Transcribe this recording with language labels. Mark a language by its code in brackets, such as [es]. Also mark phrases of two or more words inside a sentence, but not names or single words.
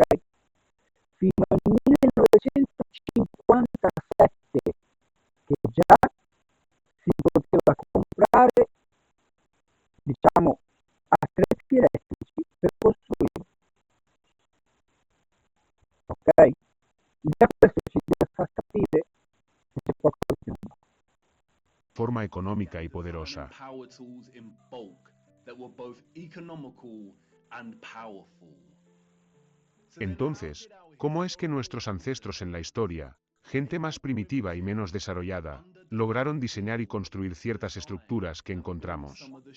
[it] Fino al 1957 che già si poteva comprare, diciamo, attrezzi elettrici per costruire, ok? Già questo ci deve far capire che c'è qualcosa di più. [es] Forma económica y poderosa. Entonces, ¿cómo es que nuestros ancestros en la historia, gente más primitiva y menos desarrollada, lograron diseñar y construir ciertas estructuras que encontramos?